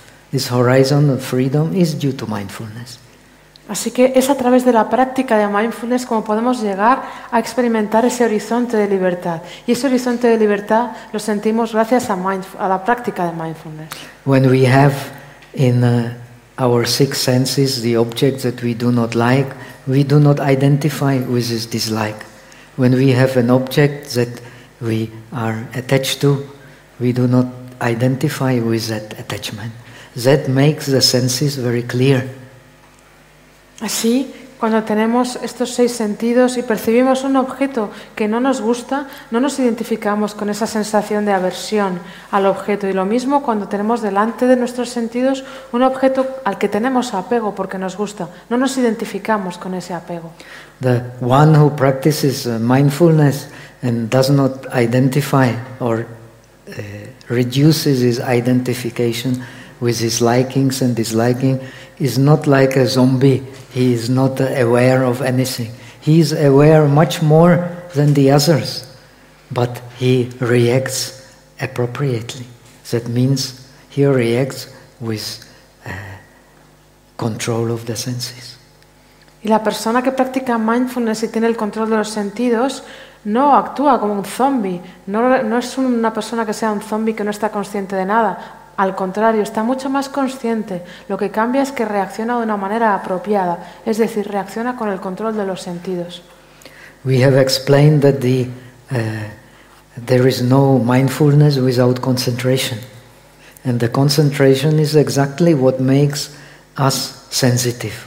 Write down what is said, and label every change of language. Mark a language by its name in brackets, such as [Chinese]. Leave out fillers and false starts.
[English] This horizon of freedom is due to mindfulness. [Spanish] Así que es a través de la práctica de mindfulness como podemos llegar a experimentar ese horizonte de libertad. Y ese horizonte de libertad lo sentimos gracias a la práctica de mindfulness. [English] When we have in our six senses the objects that we do not like, we do not identify with this dislike. When we have an object that we are attached to, we do not identify with that attachment. That makes the senses very clear. [Spanish] Así, cuando tenemos estos seis sentidos y percibimos un objeto que no nos gusta, no nos identificamos con esa sensación de aversión al objeto. Y lo mismo cuando tenemos delante de nuestros sentidos un objeto al que tenemos apego porque nos gusta, no nos identificamos con ese apego. [English] The one who practices mindfulness and does not identify or reduces his identification with his likings and disliking is not like a zombie. He is not aware of anything. He is aware much more than the others, but he reacts appropriately. That means he reacts with control of the senses. [Spanish] Y la persona que practica mindfulness y tiene el control de los sentidos no actúa como un zombie. No es una persona que sea un zombie que no está consciente de nada. Al contrario, está mucho más consciente. Lo que cambia es que reacciona de una manera apropiada, es decir, reacciona con el control de los sentidos. [English] We have explained that there is no mindfulness without concentration. And the concentration is exactly what makes us sensitive.